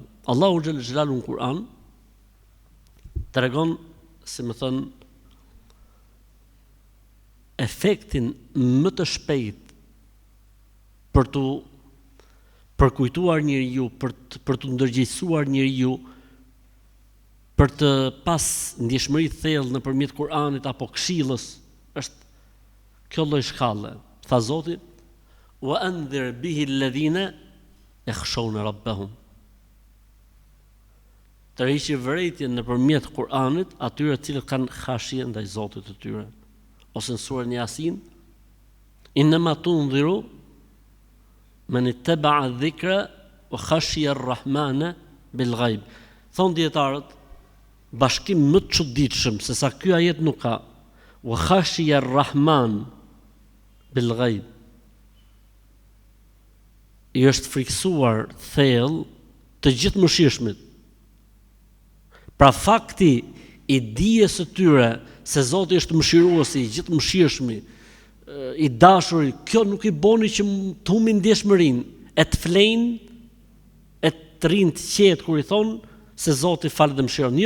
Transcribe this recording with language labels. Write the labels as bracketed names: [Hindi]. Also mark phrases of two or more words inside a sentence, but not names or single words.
[Albanian] Allahu [Arabic] جل جلاله [Albanian] në Kur'an tregon, si më thënë, efektin më të shpejt për të përkujtuar njeriu, për të ndërgjegjësuar njeriu, për të pas ndjeshmëri të thellë nëpërmjet Kur'anit apo këshillës, është kjo lloj shkalle. Tha Zoti: [Arabic] "وأنذر به الذين يخشون ربهم." [Albanian] Tërhiqi vërejtjen nëpërmjet Kur'anit atyre të cilët kanë khashje ndaj Zotit të tyre. Ose në surën Yasin: [Arabic] "إنما تنذر من اتبع الذكر وخشي الرحمن بالغيب." [Albanian] Thon dietarët, bashkim më të çuditshëm se sa ky ajet nuk ka. [Arabic] وخشي الرحمن بالغيب. [Albanian] I është friksuar thellë të gjithë mëshirshmit. Pra fakti i dijes së tyre se Zoti është mëshiruesi, i gjithë mëshirshmi, i dashuri, kjo nuk i boni që të humbin ndjeshmërinë, e të flejnë, e të rinë të qetë kur i thonë se Zoti fal dhe mëshiron.